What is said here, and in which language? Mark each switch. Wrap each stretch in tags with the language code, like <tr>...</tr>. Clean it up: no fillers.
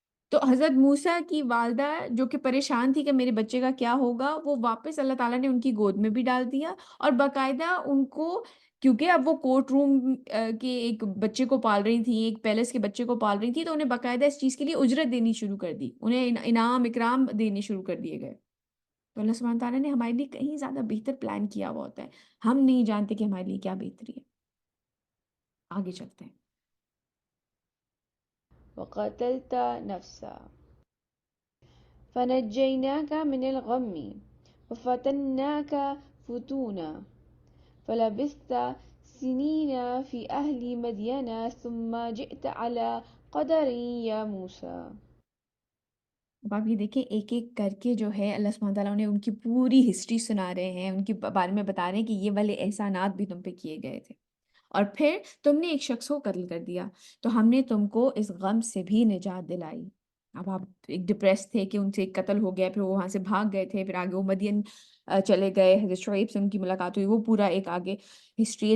<ur>تو حضرت موسیٰ کی والدہ جو کہ پریشان تھی کہ میرے بچے کا کیا ہوگا، وہ واپس اللہ تعالیٰ نے ان کی گود میں بھی ڈال دیا، اور باقاعدہ ان کو، کیونکہ اب وہ کورٹ روم کے ایک بچے کو پال رہی تھیں، ایک پیلس کے بچے کو پال رہی تھی، تو انہیں باقاعدہ اس چیز کے لیے اجرت دینی شروع کر دی، انہیں انعام اکرام دینے شروع کر دیے گئے. تو اللہ سبحانہ تعالیٰ نے ہمارے لیے کہیں زیادہ بہتر پلان کیا ہوا ہوتا ہے، ہم نہیں جانتے کہ ہمارے لیے کیا بہتری ہے. آگے چلتے ہیں.</ur> <ar>وقتلت نفسا فنجيناك من الغم وفتناك فتونا فلبثت سنين في أهل مدين ثم جئت على قدر يا موسى.</ar> <ur>اب آپ یہ دیکھیں ایک ایک کر کے جو ہے اللہ سبحانہ تعالیٰ نے ان کی پوری ہسٹری سنا رہے ہیں، ان کے بارے میں بتا رہے ہیں کہ یہ والے احسانات بھی تم پہ کیے گئے تھے، اور پھر تم نے ایک شخص کو قتل کر دیا تو ہم نے تم کو اس غم سے بھی نجات دلائی. اب آپ ایک ڈپریس تھے کہ ان سے ایک قتل ہو گیا، پھر وہ وہاں سے بھاگ گئے تھے، پھر آگے وہ مدین چلے گئے، حضرت شعیب سے ان کی ملاقات ہوئی، وہ پورا ایک آگے ہسٹری ہے.</ur>